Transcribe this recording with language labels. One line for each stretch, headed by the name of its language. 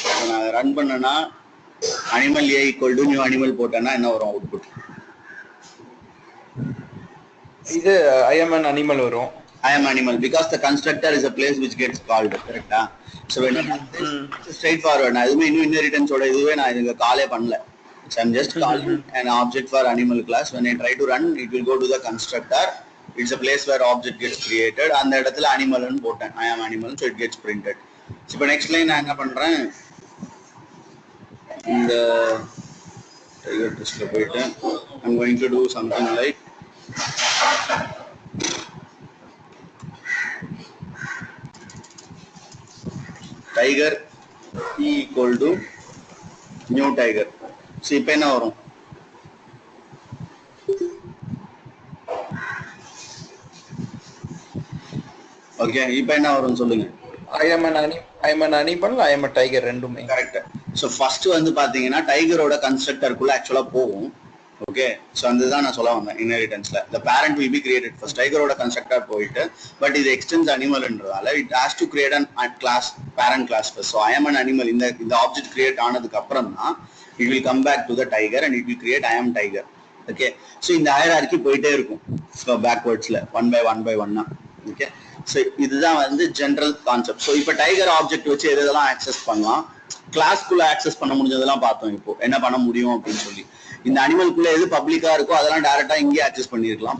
Tamil: நான் ரன் பண்ணனா animal A equal to new animal போட்டனா என்ன வரும் அவுட்புட்? இது
English: I am an animal
Tamil: வரும்.
English: I am animal because the constructor is a place which gets called, correct? So when straightforward,
Tamil: நான் எதுவுமே இன்னும் இன்ஹெரிட்டன்ஸ் ஓட இதுவே நான் இதுக்கு காலே பண்ணல.
English: So I'm just calling an object for animal class. When I try to run, it will go to the constructor. It's a place where object gets created.
Tamil: அந்த இடத்துல animal னு போட்டேன்,
English: I am animal, so it gets printed. So
Tamil: இப்போ next line நான் என்ன பண்றேன், இந்த tiger testல போயிட்டு
English: I'm going to do something like tiger equal to new tiger.
Tamil: So இப்போ என்ன வரும், ஓகே, இப்போ என்ன வரும் சொல்லுங்க.
English: I am an animal, I am a tiger,
Tamil: ரெண்டுமே கரெக்ட். ஸோ ஃபர்ஸ்ட் வந்து பாத்தீங்கன்னா டைகரோட கன்ஸ்ட்ரக்டருக்குள்ள ஆக்சுவலா போகும், ஓகே. ஸோ அதுதான் நான் சொல்ல வந்தேன், இன்ஹெரிட்டன்ஸ்ல
English: the parent will be created first.
Tamil: டைகரோட constructor போயிட்டு, பட் இது extends அனிமல்ன்றதால
English: it has to create an class, parent class first. So I am an animal,
Tamil: இந்த ஆப்ஜெக்ட் கிரியேட் ஆனதுக்கு அப்புறம் தான்
English: it will come back to the tiger and it will create I am tiger.
Tamil: Okay, so இந்த hierarchy போயிட்டே இருக்கும், so பேக்வர்ட்ஸ்ல one by ஒன்னா. Okay, so இதுதான் வந்து ஜென்ரல் கான்செப்ட். ஸோ இப்போ டைகர் ஆப்ஜெக்ட் வச்சு எதெல்லாம் ஆக்சஸ் பண்ணலாம், கிளாஸ்க்குள்ள ஆக்சஸ் பண்ண முடிஞ்சதெல்லாம் பார்த்தோம். இப்போ என்ன பண்ண முடியும் அப்படின்னு சொல்லி, இந்த அனிமல்குள்ள எது பப்ளிக்கா இருக்கோ அதெல்லாம் டைரக்டா இங்கே ஆக்சஸ் பண்ணிருக்கலாம்.